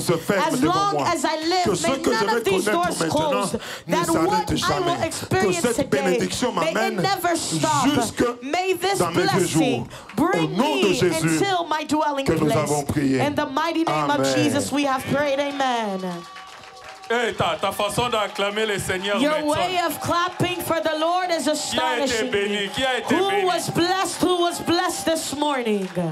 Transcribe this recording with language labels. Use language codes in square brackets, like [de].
[en] As long as I live, may none of these doors close. That what I will experience today, may it never stop. May this blessing bring me until my dwelling place. In the mighty name of Jesus, we have prayed. Amen. [fr] Hey, ta façon d'acclamer le Seigneur. [en] Your way of clapping for the Lord is astonishing me. Who was blessed this morning?